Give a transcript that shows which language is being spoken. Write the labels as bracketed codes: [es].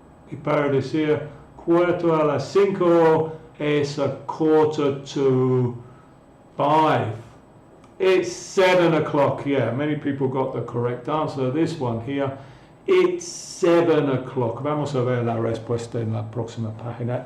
[es] Y para decir cuarto a las 5 es [en] a quarter to 5. It's 7 o'clock, yeah, many people got the correct answer. This one here, it's 7 o'clock. [es] Vamos a ver la respuesta en la próxima página.